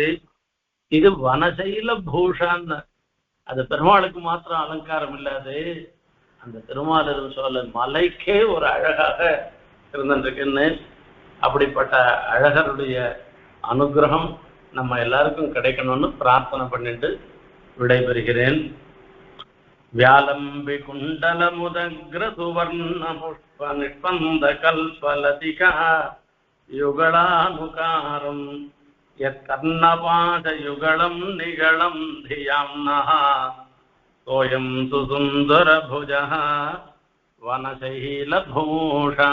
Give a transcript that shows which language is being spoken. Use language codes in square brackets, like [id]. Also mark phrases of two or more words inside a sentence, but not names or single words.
[ta] இது வனசைல பூஷான்னு, அது பெருமாளுக்கு மாத்திரம் அலங்காரம் இல்லாது அந்த திருமாலிருஞ்சோலை சோழ மலைக்கே ஒரு அழகாக இருந்துருக்குன்னு. அப்படிப்பட்ட அழகருடைய அனுகிரகம் நம்ம எல்லாருக்கும் கிடைக்கணும்னு பிரார்த்தனை பண்ணிட்டு விடைபெறுகிறேன். [sa] व्यालम्बि कुण्डलमुदग्र सुवर्ण पुष्प निष्पन्द कल्पलतिका युगलानुकारम् यत्कर्णपाशयुगलं निगलं धियाम्नः सोऽयं सुसुन्दरभुजः वनशैलभूषा।